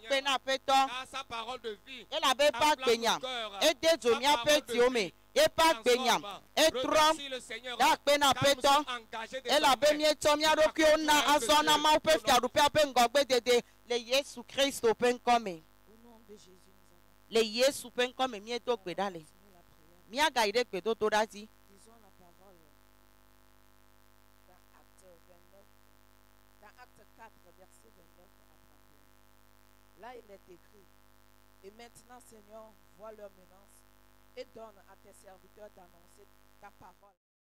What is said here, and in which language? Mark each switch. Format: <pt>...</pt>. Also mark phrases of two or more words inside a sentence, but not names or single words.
<ee>akpe na aƒetɔ elabe eƒe agbenya ede dzo miaƒe diwo me eƒe agbenya etrɔ da akpe na aƒetɔ elabe mietsɔ mia ɖokuiwo na azɔ na mawu ƒe fiaɖuƒea ƒe ŋgɔgbedede le Yesu Kristo ƒe ŋkɔme le Yesu ƒe ŋkɔme miedo gbe ɖa le miagayi ɖe gbedodo ɖa dzi.</ee> <fr>Là, il est écrit, et maintenant, Seigneur, vois leur menace et donne à tes serviteurs d'annoncer ta parole.</fr>